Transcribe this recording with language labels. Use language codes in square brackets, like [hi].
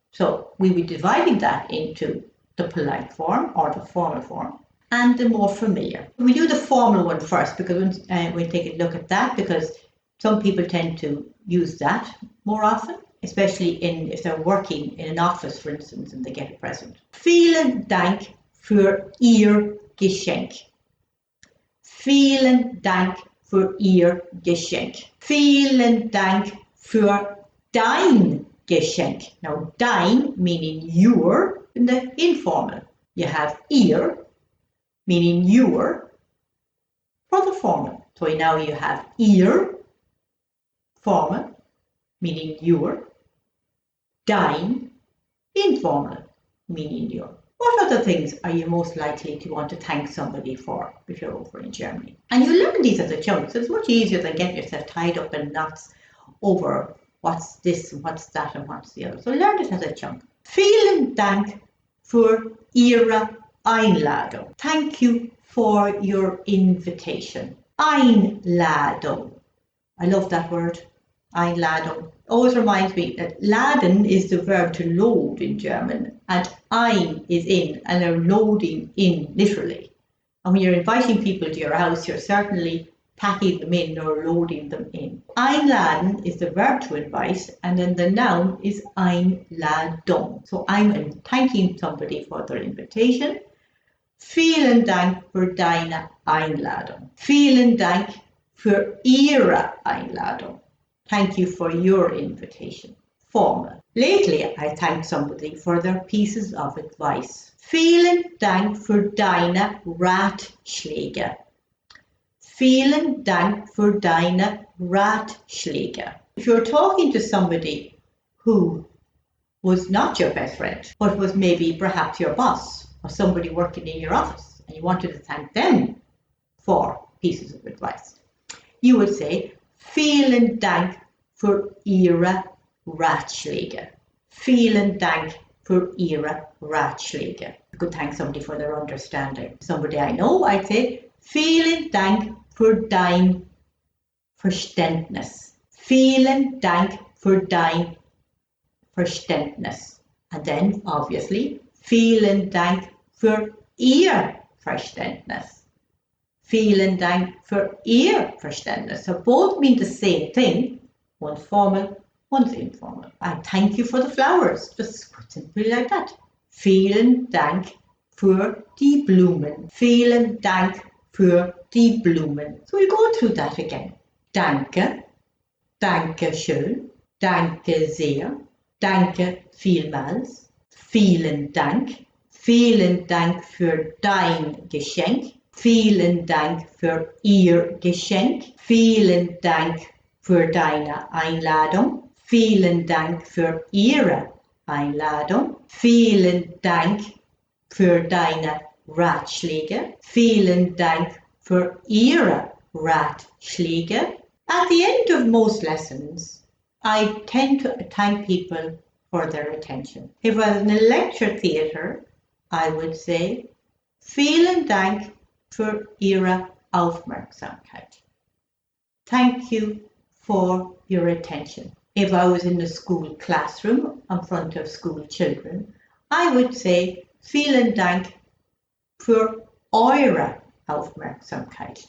[en] So we will be dividing that into the polite form or the formal form and the more familiar. We do the formal one first because we'll take a look at that because some people tend to use that more often, especially if they're working in an office, for instance, and they get a present. [de] Vielen Dank für Ihr Geschenk. Vielen Dank für Ihr Geschenk. Vielen Dank für dein Geschenk. [en] Now, dein meaning your in the informal. You have ihr meaning your for the formal. So now you have ihr formal meaning your, dein informal meaning your. What other things are you most likely to want to thank somebody for if you're over in Germany? And you learn these as a chunk, so it's much easier than getting yourself tied up in knots over what's this and what's that and what's the other. So learn it as a chunk. [de] Vielen Dank für Ihre Einladung. [en] Thank you for your invitation. Einladung. I love that word. Einladung. Always reminds me that laden is the verb to load in German, and ein is in, and they're loading in literally. And when you're inviting people to your house, you're certainly packing them in or loading them in. Einladen is the verb to invite, and then the noun is Einladung. So I'm thanking somebody for their invitation. [de] Vielen Dank für deine Einladung. Vielen Dank für Ihre Einladung. [en] Thank you for your invitation. Formal. Lately, I thanked somebody for their pieces of advice. [de] Vielen Dank für deine Ratschläge. Vielen Dank für deine Ratschläge. [en] If you're talking to somebody who was not your best friend, but was maybe perhaps your boss or somebody working in your office, and you wanted to thank them for pieces of advice, you would say, [de] Vielen Dank für Ihre Ratschläge. Vielen Dank für Ihre Ratschläge. [en] You could thank somebody for their understanding. Somebody I know, I'd say, [de] Vielen Dank für dein Verständnis. Vielen Dank für dein Verständnis. [en] And then, obviously, [de] Vielen Dank für Ihr Verständnis. Vielen Dank für Ihr Verständnis. [en] So both mean the same thing. One's formal, one's informal. And thank you for the flowers. Just simply like that. [de] Vielen Dank für die Blumen. Vielen Dank für die Blumen. [en] So we go through that again. [de] Danke, danke schön, danke sehr, danke vielmals, vielen Dank für dein Geschenk, vielen Dank für Ihr Geschenk, vielen Dank für deine Einladung, vielen Dank für Ihre Einladung, vielen Dank für deine Ratschläge, vielen Dank für Ihre Ratschläge. [en] At the end of most lessons, I tend to thank people for their attention. If I was in a lecture theatre, I would say, [de] Vielen Dank für Ihre Aufmerksamkeit. [en] Thank you for your attention. If I was in the school classroom in front of school children, I would say, [de] Vielen Dank für eure Aufmerksamkeit.